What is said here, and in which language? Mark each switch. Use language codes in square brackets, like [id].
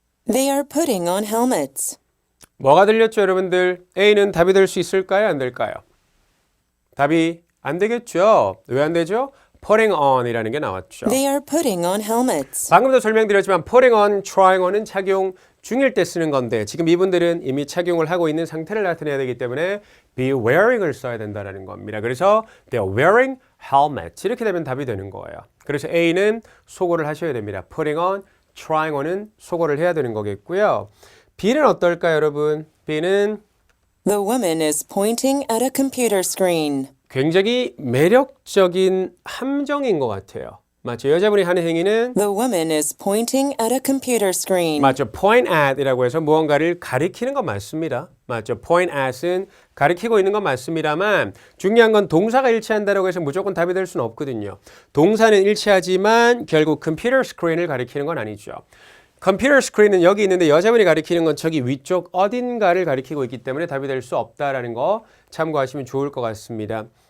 [en] They are putting on helmets. [ko] 뭐가 들렸죠, 여러분들? A는 답이 될 수 있을까요? 안 될까요? 답이 안 되겠죠. 왜 안 되죠? putting on이라는 게 나왔죠. [en] They are putting on helmets. [ko] 방금도 설명드렸지만 putting on, trying on은 착용 중일 때 쓰는 건데 지금 이분들은 이미 착용을 하고 있는 상태를 나타내야 되기 때문에 be wearing을 써야 된다는 겁니다. 그래서 [en] they are wearing helmets [ko] 이렇게 되면 답이 되는 거예요. 그래서 A는 소거를 하셔야 됩니다. putting on, trying on은 소거를 해야 되는 거겠고요. B는 어떨까요, 여러분? B는 [en] The woman is pointing at a computer screen. [ko] 굉장히 매력적인 함정인 것 같아요. 맞죠? 여자분이 하는 행위는 [en] The woman is pointing at a computer screen. [ko] 맞죠? point at 이라고 해서 무언가를 가리키는 건 맞습니다. 맞죠? point at은 가리키고 있는 건 맞습니다만 중요한 건 동사가 일치한다고 해서 무조건 답이 될 수는 없거든요. 동사는 일치하지만 결국 컴퓨터 스크린을 가리키는 건 아니죠. 컴퓨터 스크린은 여기 있는데 여자분이 가리키는 건 저기 위쪽 어딘가를 가리키고 있기 때문에 답이 될 수 없다라는 거 참고하시면 좋을 것 같습니다.